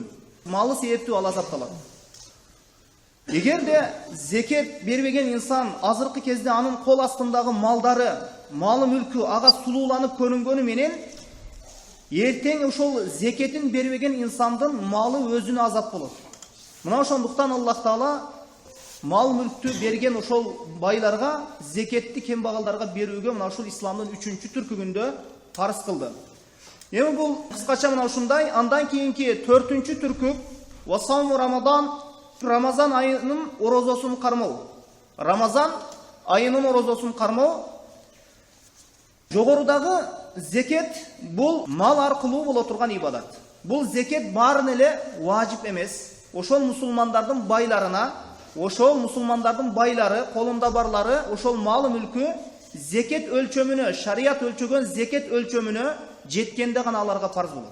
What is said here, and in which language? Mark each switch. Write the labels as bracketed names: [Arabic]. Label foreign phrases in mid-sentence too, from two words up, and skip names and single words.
[Kyrgyz] Малы себептүү ал азапталат. Эгерде зекет бербеген инсан азыркы кезде анын кол астындагы малдары, малы мүлкү ага сулууланып көрүнгөнү менен, эртең ошол зекетин бербеген инсандын малы өзүнө азап болот. Мына ошондуктан Аллах Таала мал мүлктү берген ошол байларга зекетти кембагалдарга берүүгө мына ушул исламдын 3-чү түркүгүндө фарз кылды. Эми бул кыскача мына ушундай. Андан кийинки 4-чү түркүк [Arabic] وصوم رمضان, [Kyrgyz] Рамазан айынын орозосун кармоо. Рамазан айынын орозосун кармоо. Жогорудагы зекет бул мал аркылуу боло турган ибадат. Бул зекет баарын эле важип эмес. Ошол мусулмандардын байларына, ошол мусулмандардын байлары, колунда барлары, ошол малы мүлкү зекет өлчөмүнө, шарият өлчөгөн зекет өлчөмүнө жеткенде гана аларга фарз болот.